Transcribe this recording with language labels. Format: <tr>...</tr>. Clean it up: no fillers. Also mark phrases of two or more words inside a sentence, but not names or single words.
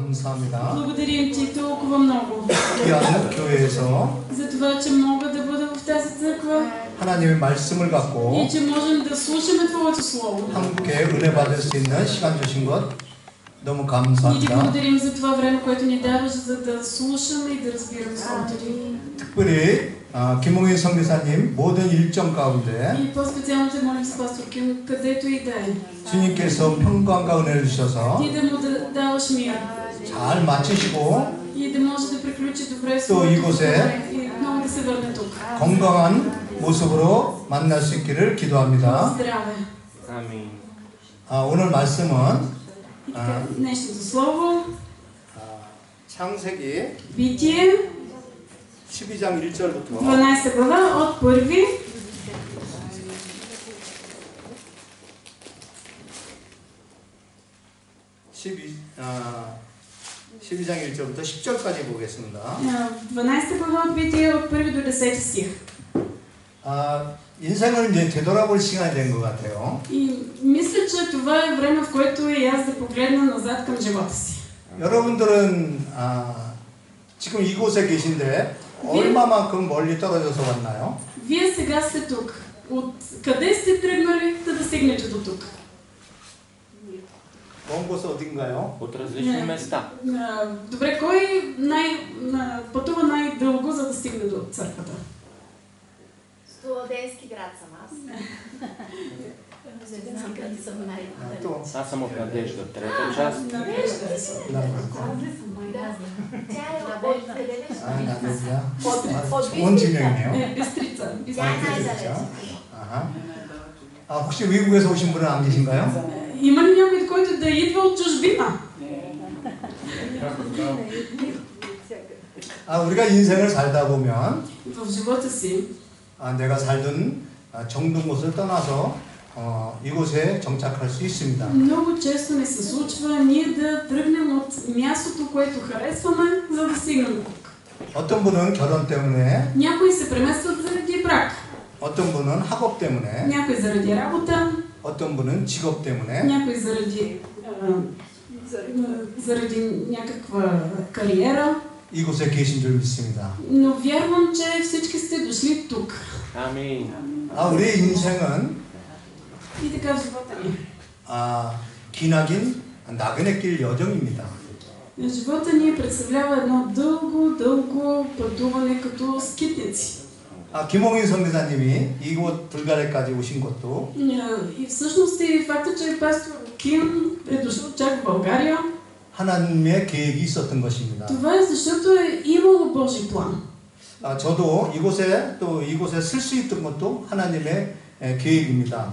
<ko>감사합니다.</ko> <bg>Благодарим ти толкова много.</bg> <ko>귀한 교회에서</ko> <bg>За това, че мога да бъда в тази църква</bg> <ko>하나님의 말씀을 갖고</ko> <bg>и че можем да слушаме Твоето Слово.</bg> <ko>함께 은혜 받을 수 있는 시간 주신 것 너무</ko> <bg>И ти</bg> <ko>감사합니다.</ko> <bg>благодарим за това време, което ни даваш, за да слушаме и да разбираме Словото Ти.</bg> <ko>특별히 김홍인 선교사님 모든 일정 가운데</ko> <bg>И по-специално те молим за пастор Ким, където и да е.</bg> <ko>주님께서 평강과 은혜를 주셔서</ko> <bg>Ти да му даваш мир</bg> <ko>잘 마치시고</ko> <bg>и да може да приключи добре</bg> <ko>또</ko> <bg>своето</bg> <ko>이곳에</ko> <bg>добре и отново да се върне тук.</bg> <ko>건강한 모습으로 만날 수 있기를 기도합니다.</ko> <bg>Здраве! Амин.</bg> <ko>오늘 말씀은</ko> <bg>И така, днешното слово,</bg> <ko>창세기</ko> <bg>Битие,</bg> <ko>12장 1절부터</ko> <bg>12 глава от 1</bg> <ko>12장 1절부터 10절까지 보겠습니다.</ko> <bg>12 глава от Битие от 1 до 10 стих.</bg> <ko>인생을 이제 되돌아볼 시간이 된 것 같아요.</ko> <bg>И мисля, че това е време, в което и аз да погледна назад към живота си.</bg> <ko>여러분들은 지금 이곳에 계신데 얼마만큼 멀리 떨어져서 왔나요?</ko> <bg>Вие сега сте тук. От къде сте тръгнали да стигнете до тук?</bg> <ko>먼 곳 어딘가요?</ko> <bg>От различни места. Добре, кой пътува най-дълго, за да стигне до църквата? Студентски град съм аз. Студентски град съм най-далеч. Аз съм от Надежда, трета част. Тя е от къде беше?</bg> <ko>나도야.</ko> <bg>От</bg> <ko>좋은 진영이네요.</ko> <bg>Бистрица. Тя е най-далеч.</bg> <ko>혹시 외국에서 오신 분은 안 계신가요?</ko> <bg>Има ли някой, който да идва от чужбина?</bg> <ko>우리가 인생을 살다 보면</ko> <bg>В живота си</bg> <ko>내가 살던 정든 곳을 떠나서 이곳에 정착할 수 있습니다.</ko> <bg>много често ни се случва ние да тръгнем от мястото, което харесваме, за да стигнем до тук.</bg> <ko>어떤 분은 결혼 때문에,</ko> <bg>Някои се преместват заради брак,</bg> <ko>어떤 분은 학업 때문에,</ko> <bg>някои заради работа,</bg> <ko>어떤 분은 직업 때문에,</ko> <bg>някои заради някаква кариера.</bg> <ko>이곳에 계신 줄 믿습니다.</ko> <bg>Но вярвам, че всички сте дошли тук. Амин.</bg> <ko>우리의 인생은</ko> <bg>И така в живота ни.</bg> <ko>기나긴 나그네 길 여정입니다.</ko> <bg>Живота ни представлява едно дълго пътуване като скитници.</bg> <ko>김홍인 선교사님이 이곳 불가리아까지 오신 것도</ko> <bg>И всъщност и факта, че пастор Ким е дошъл чак в България,</bg> <ko>하나님의 계획이 있었던 것입니다.</ko> <bg>това е защото е имало Божий план.</bg> <ko>저도 이곳에 쓸 수 있던 것도 하나님의 계획입니다.</ko>